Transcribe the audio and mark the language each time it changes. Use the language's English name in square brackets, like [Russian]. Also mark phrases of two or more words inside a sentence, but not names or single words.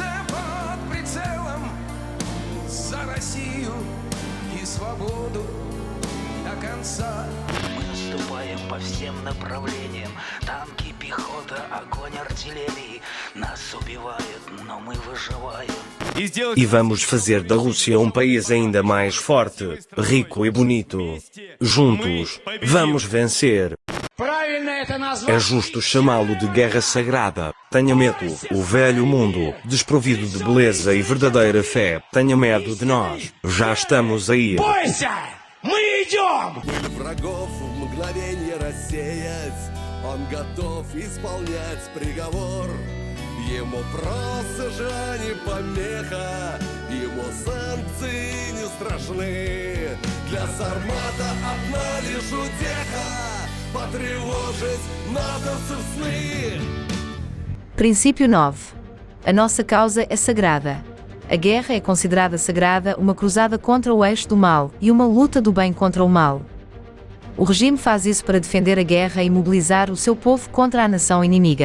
[Russian] под прицелом за Россию и свободу до конца. Мы наступаем по всем направлениям. Танки, пехота, огонь артиллерии. Нас убивают, но мы выживаем. [Portuguese] E vamos fazer da Rússia um país ainda mais forte, rico e bonito. Juntos, vamos vencer. É justo chamá-lo de guerra sagrada. Tenha medo. O velho mundo, desprovido de beleza e verdadeira fé, tenha medo de nós. Já estamos aí. [Russian] Он готов исполнять приговор. Ему просто же не помеха, ему санкции не страшны. Для Сармата одна лишь утеха — потревожить натовцев сны. [Portuguese] Princípio 9. A nossa causa é sagrada. A guerra é considerada sagrada, uma cruzada contra o eixo do mal e uma luta do bem contra o mal. O regime faz isso para defender a guerra e mobilizar o seu povo contra a nação inimiga.